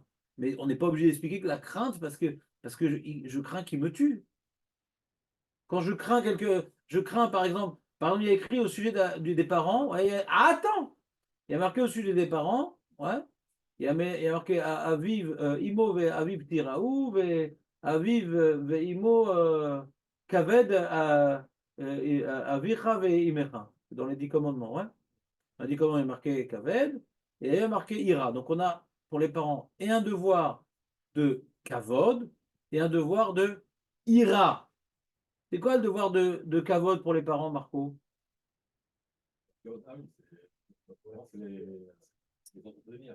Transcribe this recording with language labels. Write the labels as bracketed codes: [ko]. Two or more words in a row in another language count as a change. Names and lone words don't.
[fr] Mais on n'est pas obligé d'expliquer que la crainte, parce que je crains qu'il me tue. Quand je crains par exemple, il y a écrit au sujet des parents, ouais, attends, il y a marqué au sujet des parents, ouais, il y a marqué Aviv, [he] אמו ואביו תיראו, ואביו ואמו כבד אביך ואמך. [fr] Dans les 10 commandements, ouais. Dans les 10 commandements, il y a marqué Kaved et il y a marqué Ira. Donc on a pour les parents et un devoir de Kavod et un devoir de Ira. C'est quoi le devoir de Kavod pour les parents, Marco? Ah oui, c'est les entretenir.